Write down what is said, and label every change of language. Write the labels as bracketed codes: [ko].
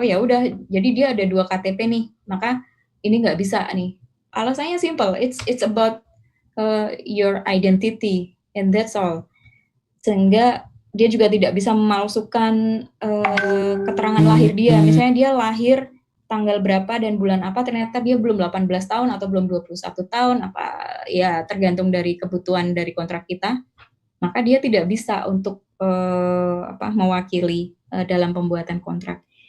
[id] Oh ya udah, jadi dia ada 2 KTP nih, maka ini nggak bisa nih. Alasannya [en] simple, it's about your identity, and that's all. [id] Sehingga dia juga tidak bisa memalsukan keterangan lahir dia. Misalnya dia lahir tanggal berapa dan bulan apa, ternyata dia belum 18 tahun atau belum 21 tahun, apa ya tergantung dari kebutuhan dari kontrak kita. Maka dia tidak bisa untuk mewakili dalam pembuatan kontrak.